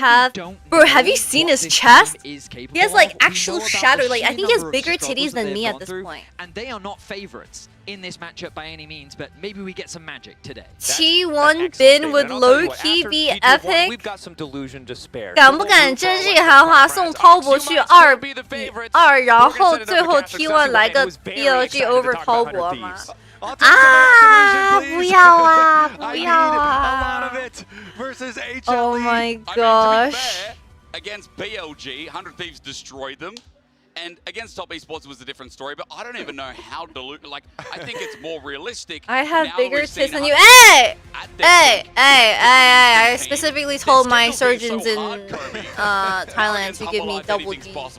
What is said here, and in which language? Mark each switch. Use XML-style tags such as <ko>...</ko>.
<en>have. Bro, have you seen his chest? He has like actual shadow. Like I think he has bigger titties than me at this point. And they are not favorites in this matchup by any means, but maybe we get some magic today. T1 bin would low-key be epic. We've got some delusion to spare.</en> <zh>敢不敢真是韩华送滔博去2-2，然后最后 T1 来个 BLG over 滔博吗？啊！不要啊！不要啊 ！</zh> <en>Oh my gosh! Against BLG, 100 Thieves destroyed them. And against Top Esports was a different story, but I don't even know how dilute. Like, I think it's more realistic. I have bigger tits than you. Hey! Hey! I specifically told my surgeons in Thailand to give me double D.</en>